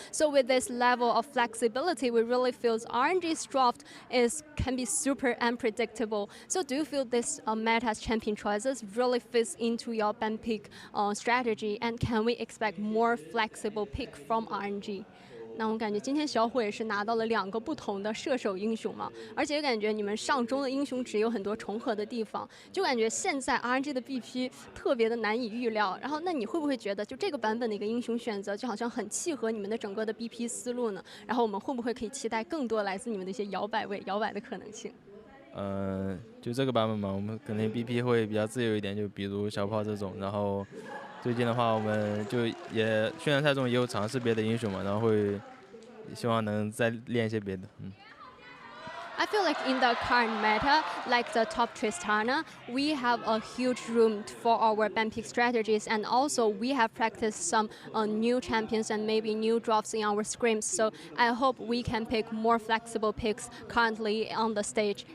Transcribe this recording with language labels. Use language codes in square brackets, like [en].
[en] So with this level of flexibility, we really feel RNG's draft can be super unpredictable. So do you feel this meta's champion choices really fits into your ban pick strategy, and can we expect more flexible pick from RNG? [zh] 那我感觉今天小虎也是拿到了2个不同的射手英雄嘛，而且感觉你们上中的英雄值有很多重合的地方，就感觉现在 RNG 的 BP 特别的难以预料。然后那你会不会觉得就这个版本的一个英雄选择就好像很契合你们的整个的 BP 思路呢？然后我们会不会可以期待更多来自你们的一些摇摆的可能性？就这个版本嘛，我们肯定 BP 会比较自由一点，就比如小炮这种。然后最近的话，我们就也训练赛中也有尝试别的英雄嘛，然后会希望能再练一些别的。 [en] I feel like in the current meta, like the top Tristana, we have a huge room for our ban pick strategies, and also we have practiced some new champions and maybe new drops in our scrims. So I hope we can pick more flexible picks currently on the stage.